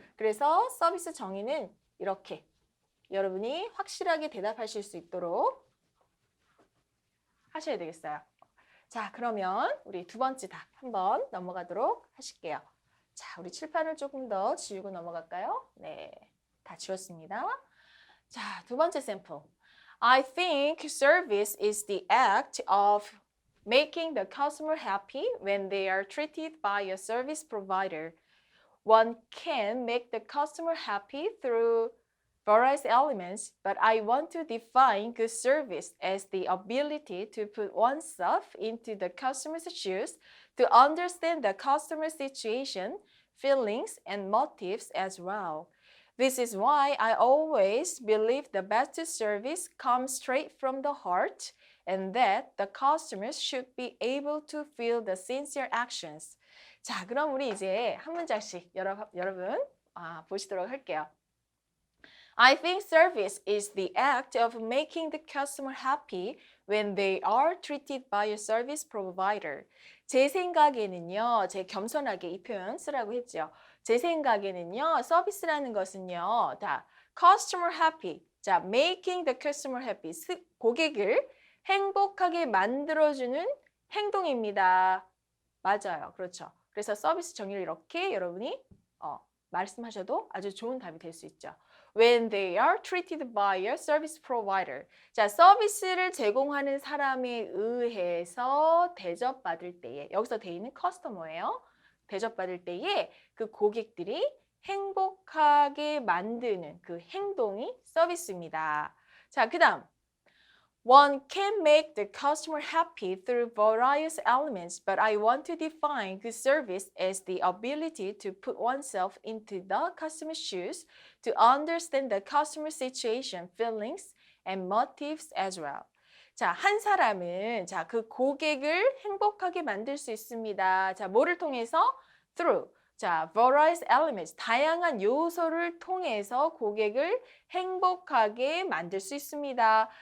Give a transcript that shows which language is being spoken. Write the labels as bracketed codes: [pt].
[ko] 그래서 서비스 정의는 이렇게 여러분이 확실하게 대답하실 수 있도록 하셔야 되겠어요. 자, 그러면 우리 두 번째 답 한번 넘어가도록 하실게요. 자, 우리 칠판을 조금 더 지우고 넘어갈까요? 네, 다 지웠습니다. 자, 두 번째 샘플. [en] I think service is the act of making the customer happy when they are treated by a service provider. One can make the customer happy through various elements, but I want to define good service as the ability to put oneself into the customer's shoes to understand the customer's situation, feelings, and motives as well. This is why I always believe the best service comes straight from the heart and that the customers should be able to feel the sincere actions. [ko] 자, 그럼 우리 이제 한 문장씩 여러분 보시도록 할게요. [en] I think service is the act of making the customer happy when they are treated by a service provider. [ko] 제 생각에는요, 제 겸손하게 이 표현 쓰라고 했죠. 제 생각에는요, 서비스라는 것은요, 다 [en] customer happy. 자, making the customer happy. [ko] 고객을 행복하게 만들어주는 행동입니다. 맞아요. 그렇죠. 그래서 서비스 정의를 이렇게 여러분이 말씀하셔도 아주 좋은 답이 될 수 있죠. [en] When they are treated by a service provider. [ko] 자, 서비스를 제공하는 사람에 의해서 대접받을 때에, 여기서 대인은 커스터머예요. 대접받을 때에 그 고객들이 행복하게 만드는 그 행동이 서비스입니다. 자, 그 다음. [en] One can make the customer happy through various elements, but I want to define good service as the ability to put oneself into the customer's shoes, to understand the customer's situation, feelings, and motives as well. [ko] 자, 한 사람은 그 고객을 행복하게 만들 수 있습니다. 자, 뭐를 통해서? [en] Through. [ko] 자, [en] various elements, [ko] 다양한 요소를 통해서 고객을 행복하게 만들 수 있습니다.